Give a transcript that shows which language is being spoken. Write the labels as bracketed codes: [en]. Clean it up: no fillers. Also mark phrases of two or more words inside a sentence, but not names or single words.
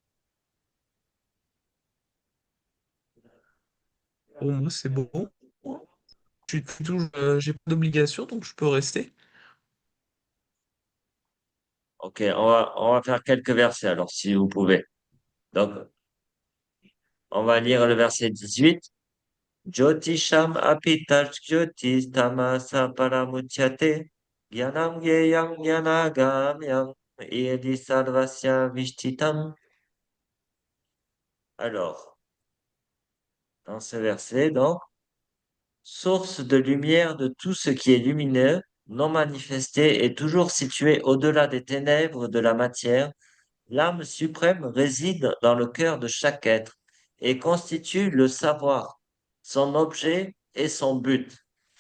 [fr] Pour moi, c'est bon. J'ai pas d'obligation, donc je peux rester. Ok, on va faire quelques versets alors, si vous pouvez. Donc, on va lire le verset 18. [sa] ज्योतिषाम् अपि तज् ज्योतिस् तमसः परम् उच्यते ज्ञानं ज्ञेयं ज्ञानगम्यं हृदि सर्वस्य विष्ठितम्. [fr] Alors, dans ce verset, donc, source de lumière de tout ce qui est lumineux, non manifesté et toujours situé au-delà des ténèbres de la matière, l'âme suprême réside dans le cœur de chaque être et constitue le savoir, son objet et son but.